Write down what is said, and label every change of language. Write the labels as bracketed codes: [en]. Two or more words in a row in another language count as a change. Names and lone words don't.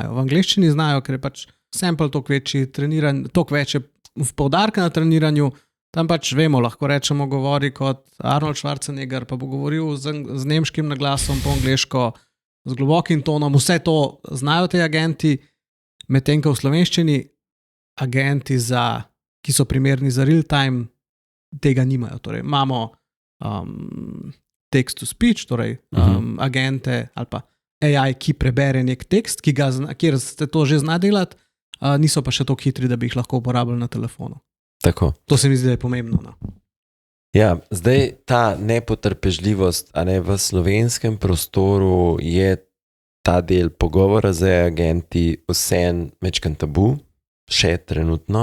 [sl] V angleščini znajo, ker je pač sample toliko večji, toliko več je poudarka na treniranju, tam pač vemo, lahko rečemo, govori kot Arnold Schwarzenegger, pa bo govoril z nemškim naglasom po angleško, z globokim tonom, vse to znajo te agenti, medtem ko v slovenščini agenti, ki so primerni za [en] real time, [sl] tega nimajo. Torej, imamo [en] text to speech, [sl] torej agente ali pa AI, ki prebere nek tekst, kjer se to že zna delati, niso pa še toliko hitri, da bi jih lahko uporabljali na telefonu. Tako. To se mi zdi, da je pomembno. No? Ja, zdaj ta nepotrpežljivost, a ne, v slovenskem prostoru je ta del pogovora z agenti vseeno majčkeno tabu, še trenutno.